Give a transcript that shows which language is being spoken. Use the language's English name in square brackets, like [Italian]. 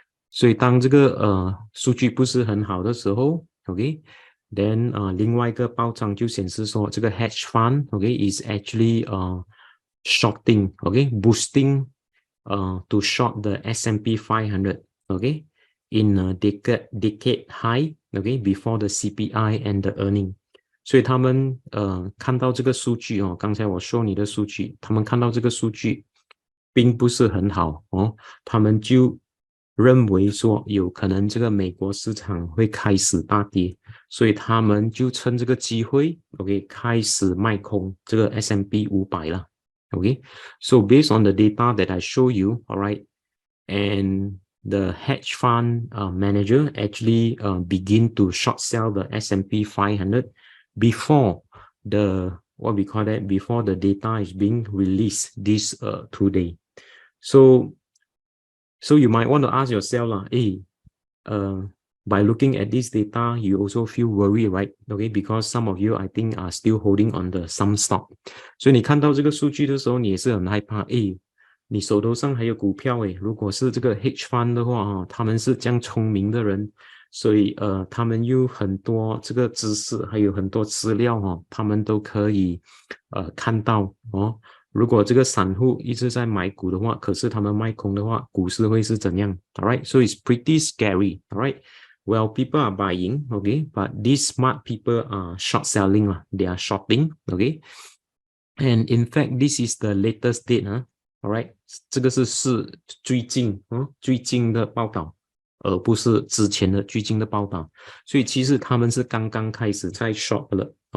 [Chinese] 所以当这个数据不是很好的时候 [English] ，OK， then [Chinese] 另外一个报章就显示说这个 [English] hedge fund is actually shorting, boosting to short the S&P 500, in a decade high, before the CPI and the earning. [Chinese] 所以他们看到这个数据刚才我show你的数据，他们看到这个数据并不是很好他们就认为说有可能这个美国市场会开始大跌，所以他们就趁这个机会开始卖空这个 S&P 500了 [English] So based on the data that I show you, all right, and the hedge fund manager actually begin to short sell the S&P 500 before the before the data is being released this today. So you might want to ask yourself, by looking at this data, you also feel worried, right? Okay, because some of you I think are still holding on the some stock. [Chinese] 所以你看到这个数据的时候，你也是很害怕，你手头上还有股票，如果是这个 hedge fund 的话，他们是这样聪明的人，所以他们有很多这个知识，还有很多资料他们都可以看到如果这个散户一直在买股的话，可是他们卖空的话，股市会是怎样 ？ [English] Alright, so it's pretty scary. Alright, well, people are buying, okay, but these smart people are short selling they are shorting, okay. And in fact, this is the latest date alright, [Chinese] 这个是最近的报道，而不是之前的最近的报道，所以其实他们是刚刚开始在 short 了